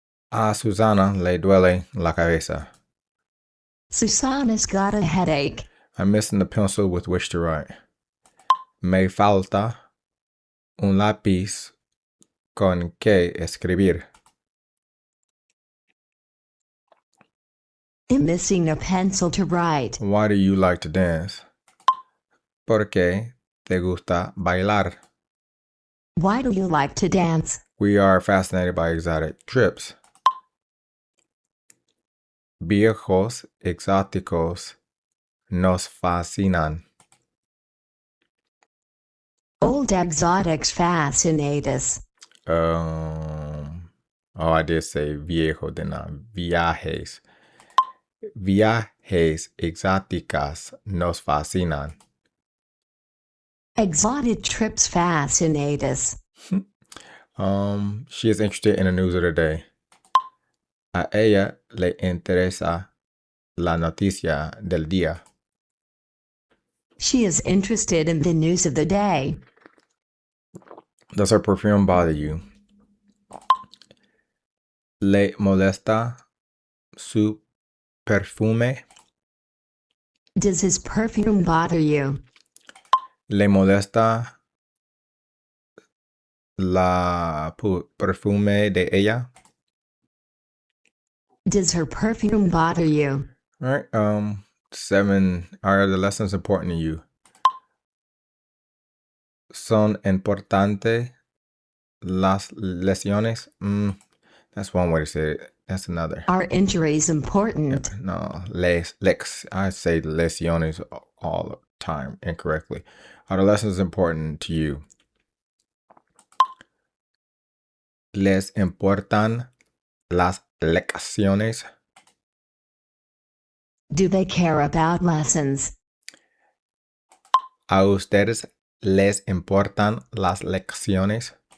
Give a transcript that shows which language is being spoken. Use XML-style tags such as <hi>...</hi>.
<es>A Susana le duele la cabeza.</es> <en>Susanna's got a headache. I'm missing the pencil with which to write.</en> <es>Me falta un lápiz con que escribir.</es> <en>I'm missing a pencil to write. Why do you like to dance?</en> <es>Porque te gusta bailar.</es> <en>Why do you like to dance? We are fascinated by exotic trips.</en> <es>Viejos exóticos nos fascinan.</es> <en>Old exotics fascinate us. I did say viejo, didn't I? Viajes.</en> <es>Viajes exóticas nos fascinan.</es> <en>Exotic trips fascinate us. She is interested in the news of the day.</en> <es>A ella le interesa la noticia del día.</es> <en>She is interested in the news of the day. Does her perfume bother you?</en> <es>Le molesta su perfume?</es> <en>Does his perfume bother you?</en> <es>Le molesta la perfume de ella.</es> <en>Does her perfume bother you? All right. 7. Are the lessons important to you?</en> <es>Son importantes las lesiones?</es> <en>That's one way to say it. That's another. Are injuries important? No, I say lesiones all the time incorrectly. Are the lessons important to you?</en> <es>¿Les importan las lecciones?</es> <en>Do they care about lessons?</en> <es>¿A ustedes les importan las lecciones?</es>